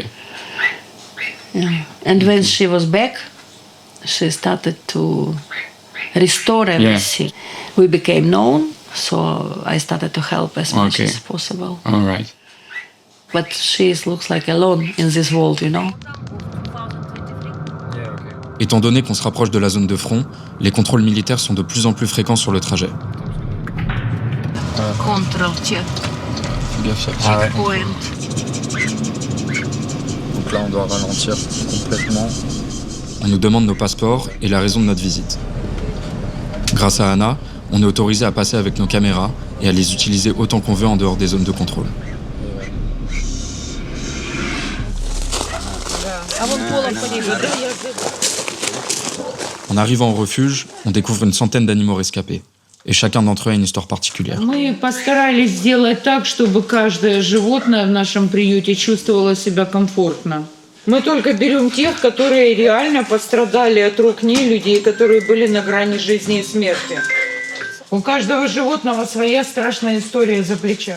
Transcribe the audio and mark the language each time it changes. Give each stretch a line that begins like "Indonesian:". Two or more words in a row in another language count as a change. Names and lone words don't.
English: Yeah. And when she was back, she started to restore everything. We became known, so I started to help as much as possible. All right. But she looks like alone in this world, you know.
French: Étant donné qu'on se rapproche de la zone de front, les contrôles militaires sont de plus en plus fréquents sur le trajet.
English: Control check. Point.
French: Donc là, on doit ralentir complètement. On nous demande nos passeports et la raison de notre visite. Grâce à Anna, on est autorisé à passer avec nos caméras et à les utiliser autant qu'on veut en dehors des zones de contrôle. En arrivant au refuge, on découvre une centaine d'animaux rescapés. Et chacun d'entre eux a une histoire particulière.
Russian: Мы постарались сделать так, чтобы каждое животное в нашем приюте чувствовало себя комфортно. Мы только берем тех, которые реально пострадали от рук нелюдей, которые были на грани жизни и смерти. У каждого животного своя страшная история за плечами.